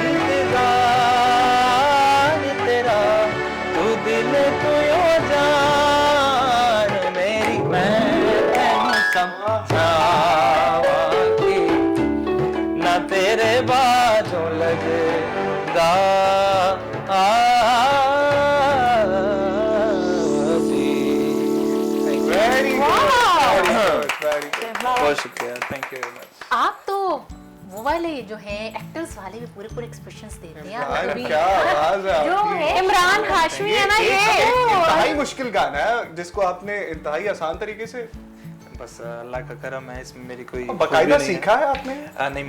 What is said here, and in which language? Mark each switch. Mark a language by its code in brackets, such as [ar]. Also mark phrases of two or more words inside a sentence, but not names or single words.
[pa] ਇੰਤਜ਼ਾਰ ਤੇਰਾ, ਤੂ ਦਿਲ ਤੋ ਯੋ ਜਾਨ ਮੇਰੀ, ਮੈਂ ਤੈਨੂੰ ਸਮਝਾਵਾਂਗੀ, ਨਾ ਤੇਰੇ ਬਾਜੋਂ ਲਗਦਾ [hi] बहुत शुक्रिया, [en] thank you very much. [hi] आप तो वो वाले जो है एक्टर्स वाले भी पूरे पूरे एक्सप्रेशंस देते हैं। क्या आवाज है जो है इमरान हाशमी है ना, ये इंतहाई मुश्किल गाना है जिसको आपने इंतहाई आसान तरीके से, बस अल्लाह का करम है, इसमें मेरी कोई बकायदा सीखा है आपने?